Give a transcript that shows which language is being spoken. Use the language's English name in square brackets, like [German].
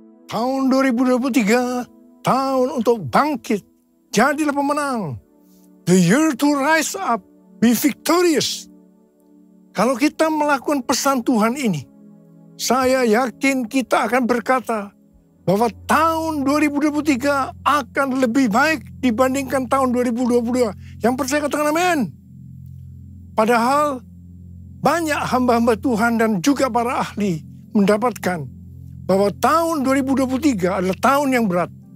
[Indonesian] Tahun 2023, tahun untuk bangkit, jadilah pemenang. [English] The year to rise up, be victorious. [Indonesian] Kalau kita melakukan pesan Tuhan ini, saya yakin kita akan berkata bahwa tahun 2023 akan lebih baik dibandingkan tahun 2022. Yang percaya katakan amin. Padahal banyak hamba-hamba Tuhan dan juga para ahli mendapatkan bahwa tahun 2023 adalah tahun yang berat.